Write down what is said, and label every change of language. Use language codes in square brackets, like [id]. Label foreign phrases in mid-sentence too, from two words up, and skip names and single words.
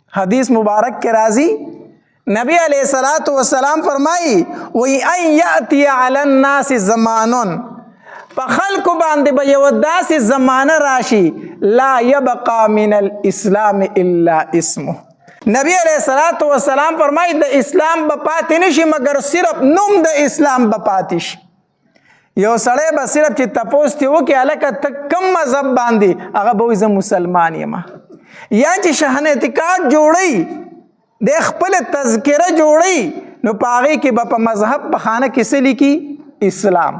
[ur] حدیث مبارک کے راضی نبی [ar] علیہ الصلوۃ والسلام [ur] فرمائی وی [ar] ان یاتی علی الناس زمانن [ps] په خلکو باندې به یو داسې زمانه راشي [ar] لا یبقى من الاسلام الا اسمه. [ps] نبی [ar] علیہ الصلوۃ والسلام [ps] فرمائی د اسلام به پاتې نشي مگر صرف نوم د اسلام به پاتې شي. یو سړی به صرف چې تپوس ترې وکړي هلکه ته کوم مذهب باندې هغه به وایي زه مسلمان یم. یا چې شهن اعتقاد جوړوي د خپل تذکره جوړوي نو په هغې کې به په مذهب په خانه کې څه لیکي اسلام.